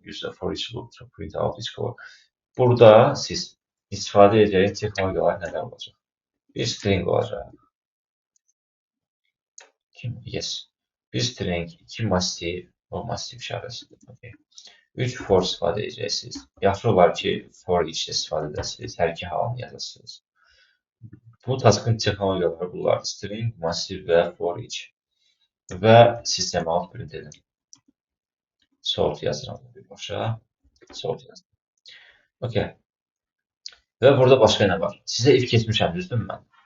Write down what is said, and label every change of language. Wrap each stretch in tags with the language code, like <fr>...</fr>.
<en>Use the for each loop to print out each color.</en> <az>Burada siz istifadə edəcəyiniz texnologiyalar nələr olacaq? Bir string olacaq. Yes. Bir string, 2 massiv, o massiv işarəsidir. Okay. 3 for istifadə edəcəksiniz. Yaxşı olar ki, for each istifadə edəsiniz. Hər iki halını yazasınız. Bu taskın texnologiyaları bunlar. String, massiv və for each. Və sistemə alt print edin. Sort yazıram birbaşa. Sort yazdım. Okay. Və burada başqa nə var? Sizə if keçmişəm, düzdürmü mən?</az>